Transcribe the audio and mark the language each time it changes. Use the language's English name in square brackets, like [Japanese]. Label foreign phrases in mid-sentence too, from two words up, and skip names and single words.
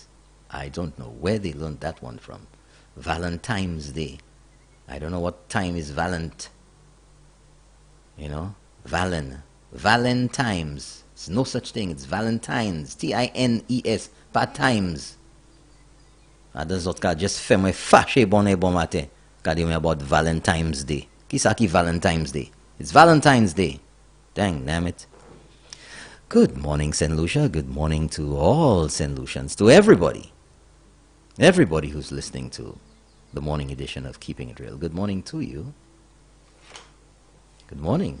[English] I don't know where they learned that one from. Valentine's Day. I don't know what time is Valent. You know? Valentine's. It's no such thing. It's Valentine's. Tines. Pas times. [Saint Lucian Creole French] Adan zot ka just fè mwen fache bon matin. Kade mwen about Valentine's Day. Ki sa ki Valentine's Day? [English] It's Valentine's Day. Dang, damn it. Good morning, St. Lucia. Good morning to all St. Lucians. To everybody. Everybody who's listening to the morning edition of Keeping It Real. Good morning to you. Good morning.